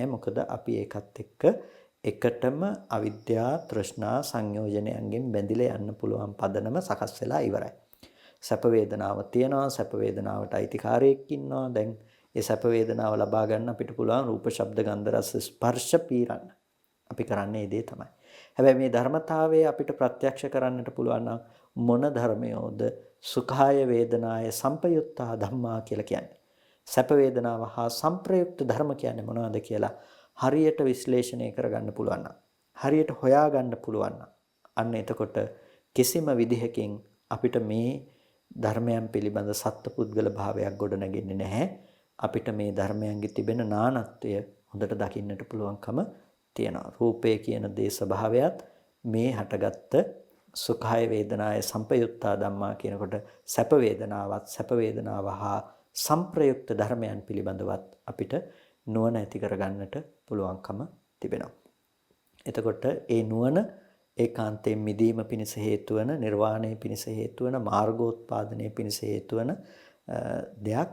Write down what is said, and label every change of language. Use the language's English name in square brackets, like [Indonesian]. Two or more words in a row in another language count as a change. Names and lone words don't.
[Sinhala] මොකද අපි ඒකත් එක්ක එකටම අවිද්‍යා තෘෂ්ණා සංයෝජනයන්ගෙන් බැඳිලා යන්න පුළුවන් පදනම සකස් වෙලා ඉවරයි. සැප වේදනාව තියෙනවා, සැප වේදනාවට අයිතිකාරයෙක් ඉන්නවා. දැන් ඒ සැප වේදනාව ලබා ගන්න අපිට පුළුවන් රූප, ශබ්ද, ගන්ධ, රස, ස්පර්ශ පීරන්න. අපි කරන්නේ ඒ දේ තමයි. හැබැයි මේ ධර්මතාවය අපිට ප්‍රත්‍යක්ෂ කරන්නට පුළුවන් නම් මොන ධර්මයෝද [Pali] සුඛාය වේදනාය සංපයුත්තා ධම්මා [Sinhala] කියලා කියන්නේ. සැප වේදනාව හා සංප්‍රයුක්ත ධර්ම කියන්නේ මොනවද කියලා හරියට විශ්ලේෂණය කරගන්න පුළුවන් නම්, හරියට හොයාගන්න පුළුවන් නම් අන්න එතකොට කිසිම විදිහකින් අපිට මේ ධර්මයන් පිළිබඳ සත්පුද්ගල භාවයක් ගොඩනගෙන්නේ නැහැ. අපිට මේ ධර්මයන්ගේ තිබෙන නානත්වය හොඳට දකින්නට පුළුවන්කම තියෙනවා. රූපය කියන දේ ස්වභාවයත් මේ හටගත්ත [Pali] සුඛාය වේදනාය සංපයුත්තා ධම්මා [Sinhala] කියනකොට සැප වේදනාවත් සැප වේදනාව හා සංප්‍රයුක්ත ධර්මයන් පිළිබඳවත් අපිට නුවණ ඇති කරගන්නට පුළුවන්කම තිබෙනවා. එතකොට ඒ නුවණ ඒකාන්තයෙන් මිදීම පිණිස හේතු වන, නිර්වාණය පිණිස හේතු වන, මාර්ගෝත්පාදනය පිණිස හේතු වන දෙයක්.